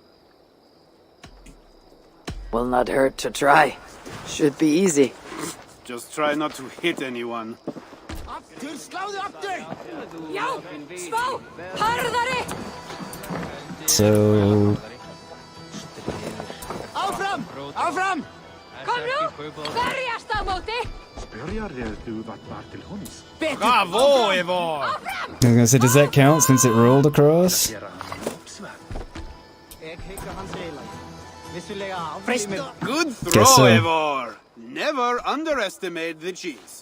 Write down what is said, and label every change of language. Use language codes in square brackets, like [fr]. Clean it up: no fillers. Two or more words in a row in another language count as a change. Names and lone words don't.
[en] Will not hurt to try. Should be easy. Just try not to hit anyone. So... [is] Áfram! Kom nú! Berjast á móti! Bravo, Eivor! [en] I was gonna say, does that count since it rolled across? Good throw, Guess so. Eivor! Never underestimate the cheese.